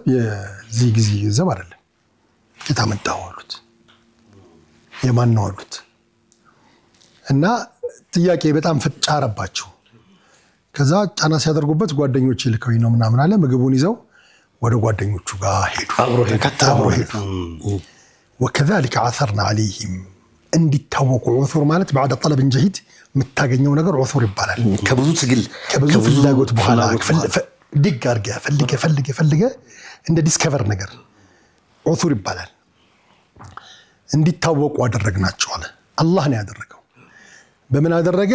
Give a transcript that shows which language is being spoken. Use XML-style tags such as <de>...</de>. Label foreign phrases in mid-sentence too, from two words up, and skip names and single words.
<am>የዚህ ጊዜ ገንዘብ አይደለም፣ የታመጣው አሉት፣ የማን ነው አሉት። እና ጥያቄ በጣም ፈጫረባቸው። ከዛ ጫና ሲያደርጉበት ጓደኞች ልከው ነው ምናምን አለ። ምግቡን ይዘው ወደ ጓደኞቹ ጋር ሄዱ፣ አብሮ ሄዱ።</am> <ar>وكذلك عثرنا عليهم</ar> <am>እንዲታወቁ ዑሱር ማለት</am> <ar>بعد طلب جهيد</ar> <am>የምታገኘው ነገር ዑሱር ይባላል። ከብዙ ትግል ከብዙ ፍላጎት በኋላ ድግ አድርገህ ፈልገህ እንደ ዲስከቨር ነገር ዑሱር ይባላል። እንዲታወቁ አደረግናቸው አለ። አላህ ነው ያደረገው። በምን አደረገ?</am>